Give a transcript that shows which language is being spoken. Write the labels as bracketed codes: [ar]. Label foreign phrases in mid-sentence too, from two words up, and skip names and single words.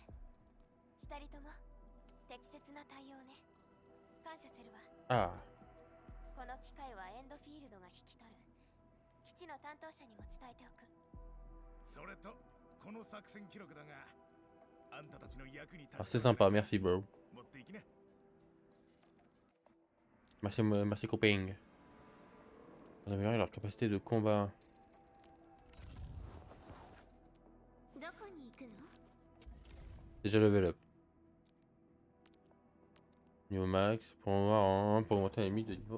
[ja] 二人とも適切な対応ね。感謝するわ。ああ。この機械はエンドフィールドが引き取る。基地の担当者にも伝えておく。それとこの作戦記録だが、あんたたちの役に立つ。 [fr] Ah, c'est sympa, merci bro. [ja] 持っていきね。 [fr] Merci, merci copain. On améliorer leur capacité de combat. Déjà [en] level up. [fr] Niveau max, pour voir pour augmenter la limite de niveau.